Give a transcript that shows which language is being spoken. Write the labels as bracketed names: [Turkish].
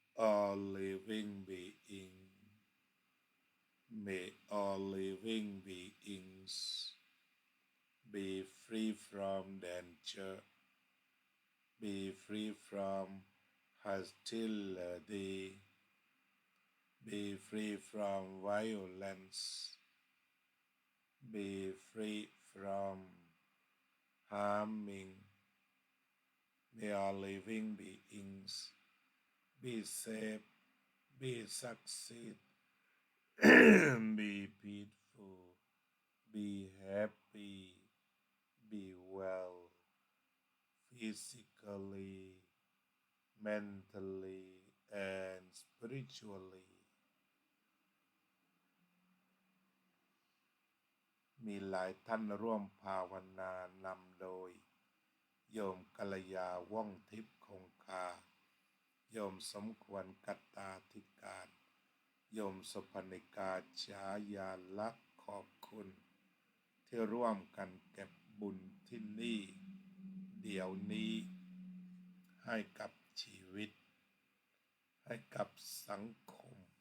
[English] all living beings may all living beings be free from danger, be free from hostility, be free from violence, be free from harming. May all living beings be safe, be succeed, be peaceful, be happy, be well, physically, mentally, and spiritually. [Thai] มีหลายท่านร่วมภาวนานำโดยโยมกัลยาว่องทิพย์คงคาโยมสมควรกัตตาธิการโยมสุพนิกาฉายาลักษณ์ขอบคุณที่ร่วมกันเก็บบุญที่นี่เดี๋ยวนี้ให้กับชีวิตให้กับสังคม